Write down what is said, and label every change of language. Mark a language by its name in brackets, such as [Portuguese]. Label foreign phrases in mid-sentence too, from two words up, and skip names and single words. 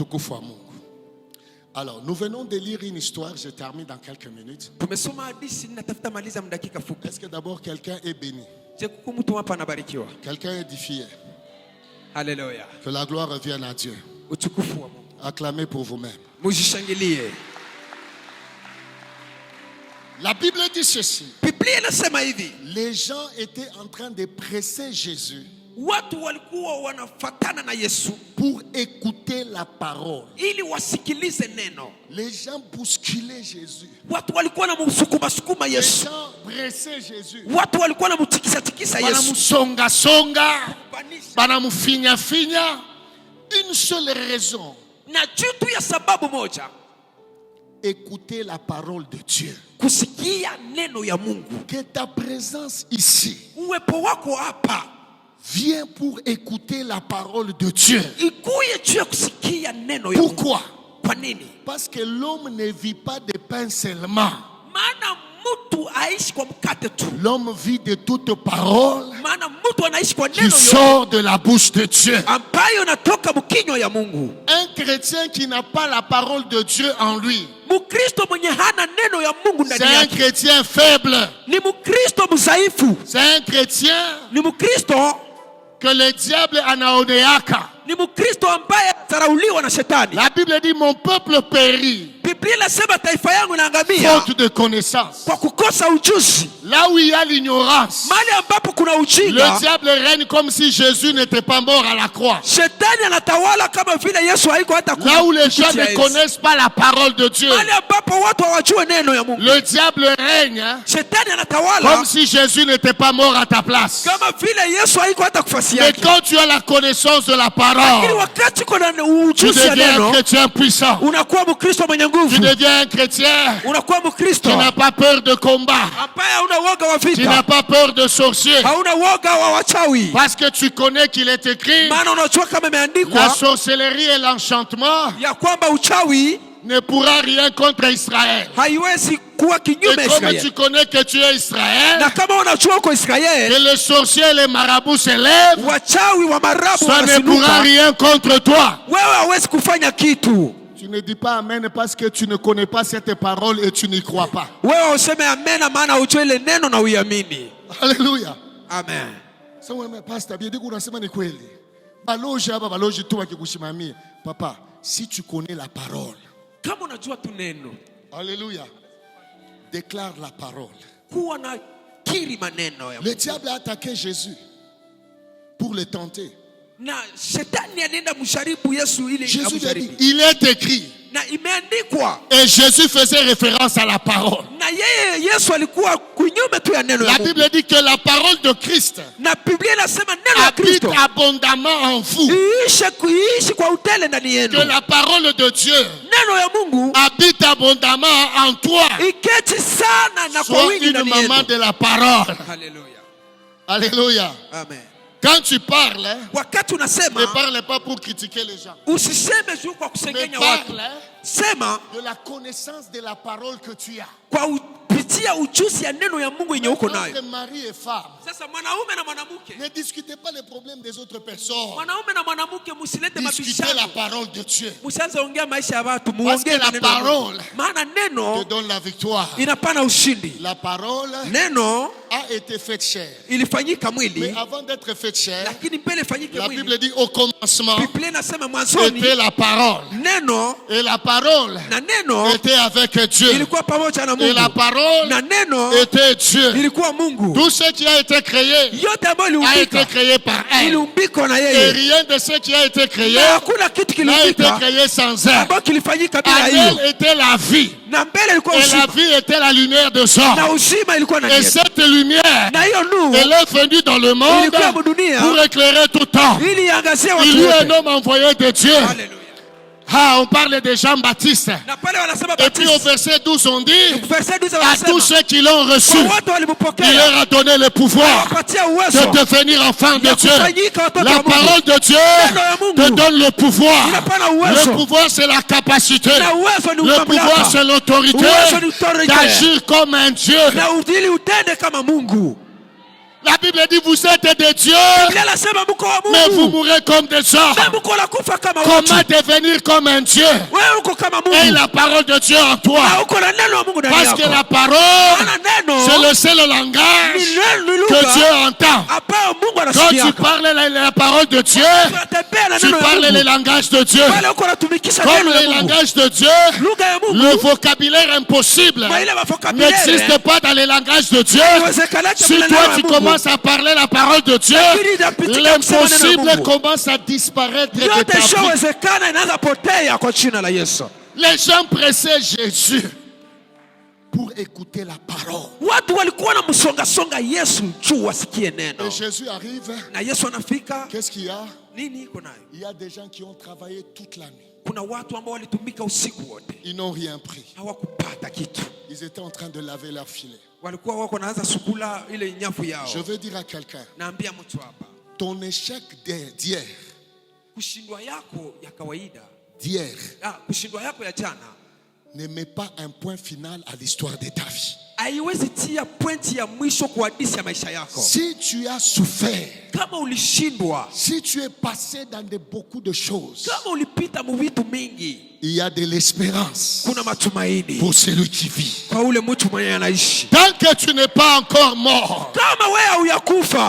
[Swahili] utukufu wa Mungu. [French] Alors, nous venons de lire une histoire, je termine dans quelques minutes. [Swahili] Tumesoma hadithi, natafuta maliza mdakika fupi. [French] Est-ce que d'abord quelqu'un est béni? [Swahili] Je kuku mtu hapa anabarikiwa. [French] Quelqu'un est édifié? Haleluya. Que la gloire revienne à Dieu. [Swahili] Utukufu wa Mungu. [French] Acclamez pour vous-même. [Swahili] Mujishangilie. [French] La Bible dit ceci. [Swahili] Biblia inasema hivi, [French] Les gens étaient en train de presser Jésus [Swahili] watu walikuwa wanafatana na Yesu [French] pour écouter la parole. [Swahili] ili wasikilize neno. [French] Les gens bousculaient Jésus. [Swahili] Watu walikuwa wanamsukuma [French] Les Yesu. gens pressaient Jésus. [Swahili] Watu walikuwa wanamtikisa Yesu. Banamsonga-songa, banamfinya-finya. [French] Une seule raison. [Swahili] Na juu tu ya sababu moja, [French] Écouter la parole de Dieu. [Swahili] kusikia neno ya Mungu. [French] Que ta présence ici [Swahili] Uwepo wako hapa [French] vient pour écouter la parole de Dieu. [Swahili] ikuye juu ya kusikia neno ya Mungu. [French] Pourquoi? [Swahili] Kwa nini? [French] Parce que l'homme ne vit pas de pain seulement. [Swahili] Maana mtu aishi kwa mkate tu. [French] L'homme vit de toute parole [Swahili] Maana mtu anaishi kwa [French] qui [Swahili] neno yote [French] sort de la bouche de Dieu. [Swahili] ambayo natoka mkinywa ya Mungu. [French] Un chrétien qui n'a pas la parole de Dieu en lui, [Swahili] Mkristo mwenye hana neno ya Mungu [French] c'est [Swahili] ndani [French] un [Swahili] yake [French] chrétien faible. [Swahili] ni Mkristo mdhaifu. [French] C'est un chrétien [Swahili] Ni Mkristo, [French] que le diable anaoneaka. [Swahili] ni Mkristo ambaye anadharauliwa na shetani. [French] La Bible dit mon peuple périt [Swahili] Biblia inasema taifa yangu inaangamia [French] faute de connaissance. [Swahili] kwa kukosa ujuzi. [French] Là où il y a l'ignorance, [Swahili] Mahali ambapo kuna [French] le [Swahili] ujinga, [French] diable règne comme si Jésus n'était pas mort à la croix. [Swahili] shetani anatawala kama vile Yesu haiko hata [French] Là où les gens [Swahili] kupitia [French] ne Yesu. connaissent pas la parole de Dieu, [Swahili] Mahali ambapo watu hawajue neno ya Mungu, [French] le diable règne [Swahili] shetani anatawala [French] comme si Jésus n'était pas mort à ta place. [Swahili] kama vile Yesu haiko hata kufasi [French] Mais [Swahili] yake. [French] quand tu as la connaissance de la [Swahili] Lakini [French] parole, [Swahili] wakati uko na [French] tu [Swahili] ujuzi ya [French] deviens un [Swahili] neno, [French] chrétien puissant. [Swahili] unakuwa Mkristo mwenye [French] Tu [Swahili] nguvu, [French] deviens un chrétien [Swahili] unakuwa Mkristo [French] qui n'a pas peur de combat, [Swahili] ambaye hauna woga wa [French] qui n'a [Swahili] vita, [French] pas peur de sorcier. [Swahili] hauna woga wa wachawi, [French] Parce que tu connais qu'il est écrit, [Swahili] maana unajua kama [French] la [Swahili] imeandikwa [French] sorcellerie et l'enchantement [Swahili] ya kwamba uchawi [French] ne pourra rien contre Israël. [Swahili] haiwezi kuwa [French] Et [Swahili] kinyume ya [French] comme tu Israeli. connais que tu es Israël, [Swahili] Na kama unajua uko Israeli, [French] que les sorciers et les marabouts s'élèvent, [Swahili] wachawi wa marabu [French] ça ne pourra [Swahili] wanasinuka, [French] rien contre toi. [Swahili] wewe hawezi kufanya kitu. [French] Tu ne dis pas amen parce que tu ne connais pas cette parole et tu n'y crois pas. [Swahili] Wewe useme amena, maana ujue ile neno na uiamini. [French] Alléluia. Amen. [Swahili] Sasa wewe pastor bibi unasema ni kweli. Baloji hapa baloji tu akikushimamia. [French] Papa, si tu connais la parole. [Swahili] Kama unajua tu neno, [French] Alléluia. Déclare la parole. [Swahili] kuwa na kiri maneno ya [French] Le diable a attaqué Jésus pour le tenter. [Swahili] na shetani anaenda msharibu Yesu ili [French] Jésus lui a dit, [Swahili] amjaribu. [French] il est écrit. [Swahili] Na imeandikwa, [French] Et Jésus faisait référence à la parole. [Swahili] na yeye Yesu alikuwa kunyume tu ya neno ya [French] La [Swahili] Mungu. [French] Bible dit que la parole de Christ [Swahili] Na Biblia inasema neno ya [French] habite Kristo abondamment en vous. [Swahili] iishi kwa utele ndani yenu. [French] Que la parole de Dieu [Swahili] Neno ya Mungu [French] habite abondamment en toi. [Swahili] iketi sana na kwa [French] Sois [Swahili] wingi [French] une [Swahili] ndani [French] maman [Swahili] yenu. [French] de la parole. Haleluya. Alléluia. Amen. Quand tu parles, [Swahili] wakati unasema, [French] ne parle pas pour critiquer les gens. [Swahili] Usiseme juu kwa [French] Mais [Swahili] kusengenya watu. [French] parle [Swahili] Sema [French] de la connaissance de la parole que tu as. [Swahili] kwa kupitia ujuzi ya neno ya Mungu yenye uko nayo. [French] Entre mari et femme, [Swahili] Sasa mwanaume na mwanamke, [French] ne discutez pas les problèmes des autres personnes. [Swahili] mwanaume na mwanamke msilete [French] Discutez la [Swahili] mabishano. [French] parole de Dieu. [Swahili] Msianze ongea maisha ya watu, [French] Parce que [Swahili] muongee [French] la [Swahili] maneno ya Mungu. [French] parole [Swahili] Maana [French] te [Swahili] neno [French] donne la victoire. [Swahili] inapana ushindi. [French] La parole [Swahili] Neno [French] a été faite chair. [Swahili] ilifanyika [French] Mais [Swahili] mwili, [French] avant d'être faite chair, [Swahili] lakini mbele ifanyike [French] la [Swahili] mwili. [French] Bible dit au commencement [Swahili] Biblia inasema mwanzoni [French] était la parole. [Swahili] neno, [French] Et la parole [Swahili] na neno [French] était avec Dieu. [Swahili] ilikuwa pamoja na [French] Et la [Swahili] Mungu, [French] parole [Swahili] na neno [French] était Dieu. [Swahili] ilikuwa Mungu. [French] Tout ce qui a été créé [Swahili] Yote ambayo [French] a été [Swahili] iliumbika [French] créé par elle. [Swahili] iliumbikwa na [French] Et [Swahili] yeye, [French] rien de ce qui a été créé [Swahili] na hakuna kitu [French] n'a été [Swahili] kiliumbika [French] créé sans elle. [Swahili] ambayo kilifanyika bila [French] En [Swahili] hiyo. [French] elle était la vie. [Swahili] Na mbele ilikuwa [French] Et la [Swahili] uzima, [French] vie était la lumière de son. [Swahili] na uzima ilikuwa na [French] Et [Swahili] yeye, [French] cette lumière, [Swahili] na hiyo nuru [French] elle est venue dans le monde [Swahili] ilikuwa mudunia [French] pour éclairer tout temps. [Swahili] ili iangazie [French] Il [Swahili] watu [French] y a un [Swahili] wote. [French] homme envoyé de Dieu. Haleluya. Ah, on parle de Jean-Baptiste. [Swahili] Na pale wanasema [French] Et puis au baptiste, verset 12, on dit verset 12 à tous [Swahili] wanasema [French] ceux qui l'ont reçu, [Swahili] kwa watu [French] il [Swahili] walimpokea [French] leur a donné le pouvoir [Swahili] wapatia [French] de [Swahili] uwezo [French] devenir enfants de [Swahili] ya [French] Dieu. [Swahili] kufanyika watoto [French] La [Swahili] wa Mungu. [French] parole de Dieu [Swahili] Neno ya Mungu [French] te donne le pouvoir. [Swahili] inapana [French] Le [Swahili] uwezo, [French] pouvoir, c'est la capacité. [Swahili] na uwezo ni [French] Le pouvoir, [Swahili] mamlaka, [French] c'est l'autorité [Swahili] uwezo ni autorité, [French] d'agir comme un Dieu. [Swahili] na ili utende kama Mungu. [French] La Bible dit, vous êtes des dieux, [Swahili] Biblia inasema mko wa [French] mais vous [Swahili] Mungu, [French] mourrez comme des hommes. [Swahili] na mko la kufa kama watu. [French] Comment devenir comme un Dieu? [Swahili] Wewe uko kama [French] Et [Swahili] Mungu, [French] la parole de Dieu en [Swahili] na [French] toi. [Swahili] uko na neno la Mungu ndani [French] Parce que [Swahili] yako. [French] la parole, [Swahili] Maana neno [French] c'est le seul langage [Swahili] ni neno [French] que [Swahili] lugha [French] Dieu entend. [Swahili] ambayo Mungu [French] Quand tu [Swahili] anasikia. [French] parles la parole de Dieu, [Swahili] Unatembea na [French] tu [Swahili] neno la [French] parles les [Swahili] Mungu, [French] langages de Dieu. [Swahili] pale uko unatumikisha [French] Comme [Swahili] neno la [French] les [Swahili] Mungu. [French] langages de Dieu, [Swahili] Lugha ya [French] le [Swahili] Mungu [French] vocabulaire impossible [Swahili] kwa ile vocabulaire [French] n'existe pas dans les langages de Dieu. [Swahili] iwezekanake [French] Si [Swahili] bila [French] toi [Swahili] neno la [French] tu [Swahili] Mungu. [French] commences à parler la parole de Dieu, [Swahili] Lakini inapitika kusema neno la [French] l'impossible [Swahili] Mungu. [French] commence à disparaître de [Swahili] Yote [French] ta vie. [Swahili] ishawezekana inaanza potea kwa jina la Yesu. [French] Les gens pressaient Jésus pour écouter la parole. [Swahili] Watu walikuwa na msonga Yesu juu wasikie neno. [French] Et Jésus arrive. [Swahili] Na Yesu anafika, [French] Qu'est-ce qu'il y a? [Swahili] nini iko nayo? [French] Il y a des gens qui ont travaillé toute la nuit. [Swahili] Kuna watu ambao walitumika usiku wote, [French] Ils n'ont rien pris. [Swahili] hawakupata kitu. [French] Ils étaient en train de laver leur filet. [Swahili] Walikuwa wako naanza sukula ile nyafu yao. [French] Je veux dire à quelqu'un, [Swahili] Naambia mtu hapa, [French] ton échec d'hier, [Swahili] kushindwa yako ya kawaida, [French] d'hier, [Swahili] kushindwa yako ya jana [French] ne met pas un point final à l'histoire de ta vie. [Swahili] haiwezi tia pointi ya mwisho kwa hadithi ya maisha yako. [French] Si tu as souffert, [Swahili] Kama ulishindwa, [French] si tu es passé dans beaucoup de choses, [Swahili] kama ulipita mu vitu mingi, [French] il y a de l'espérance [Swahili] kuna matumaini [French] pour celui qui vit. [Swahili] kwa ule mtu mwenye anaishi. [French] Tant que tu n'es pas encore mort, [Swahili] Kama wewe hauyakufa,